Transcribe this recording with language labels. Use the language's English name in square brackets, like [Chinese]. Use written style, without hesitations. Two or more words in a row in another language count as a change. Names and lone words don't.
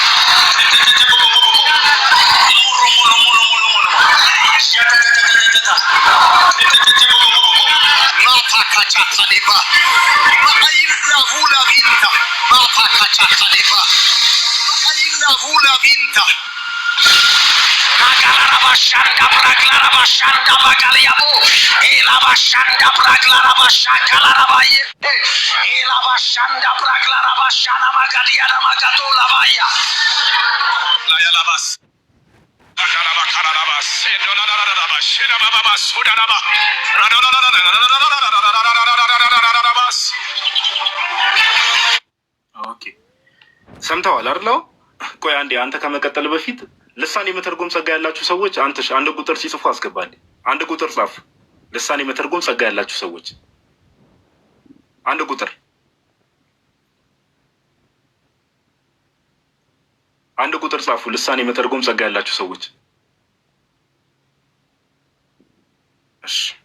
[Amharic] ሞሮ ሞሮ ሞሮ ሞሮ ሞሮ ያተተተተተታ ማታ ካቻ ካሊባ ማይላ ሁላ ቢንታ ማታ ካቻ ካሊባ ማይላ ሁላ ቢንታ Shanda Braglara Bashanda Bagaliabo, Ela Bashanda Braglara Bashakala Rabaye, Ela Bashanda Braglara Bashana Magadia Magatola Baya, Layalabas, Agalaba Karabas, Sedonaba, Shedaba Sudanaba, Radonabas. Okay. ሰምተዋል አይደል? ቆይ አንዴ አንተ ከመቀጠል በፊት ልሳን የመተርጎም ጸጋ ያላችሁ ሰዎች አንድ ቁጥር ሲጽፉ አስገባልኝ። አንድ ቁጥር ጻፉ። ልሳን የመተርጎም ጸጋ ያላችሁ ሰዎች አንድ ቁጥር ጻፉ። ልሳን የመተርጎም ጸጋ ያላችሁ ሰዎች እሺ።